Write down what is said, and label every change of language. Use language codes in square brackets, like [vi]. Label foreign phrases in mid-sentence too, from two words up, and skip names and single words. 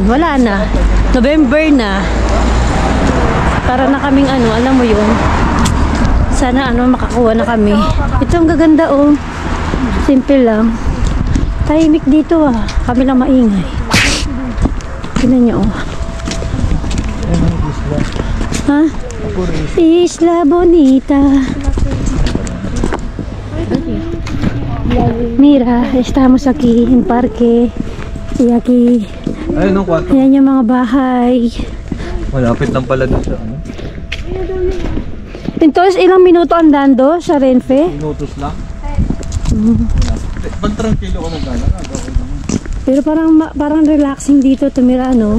[tl] Wala na. November na. Para na kaming ano, alam mo yun. Sana ano, makakuha na kami. Ito ang gaganda oh. Simple lang. Tahimik dito ah. Kami lang maingay. Tignan niyo oh. Ha? Isla Bonita. [es] Mira, estamos aquí en parque. Y aquí. [tl] Ayun, kwarto. Ayan yung mga bahay. Malapit lang pala doon sa ano. Entonces, ilang minuto andando sa Renfe? Minutos lang. Pag tranquilo ka magana. Pero parang relaxing dito tumira, no?